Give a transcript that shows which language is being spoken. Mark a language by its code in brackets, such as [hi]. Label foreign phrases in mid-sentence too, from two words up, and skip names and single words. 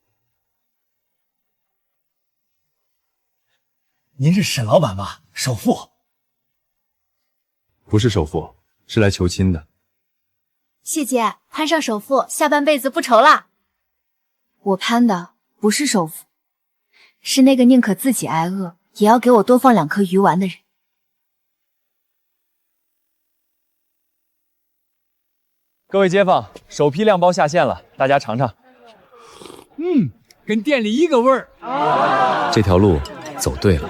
[zh] 您是沈老闆吧？首富？不是首富，是來求親的。謝姐，攀上首富，下半輩子不愁了。我攀的不是首富，是那個寧可自己挨餓，也要給我多放2顆魚丸的人。各位街坊，首批料包下線了，大家嘗嘗。跟店裡一個味兒。這條路走對了。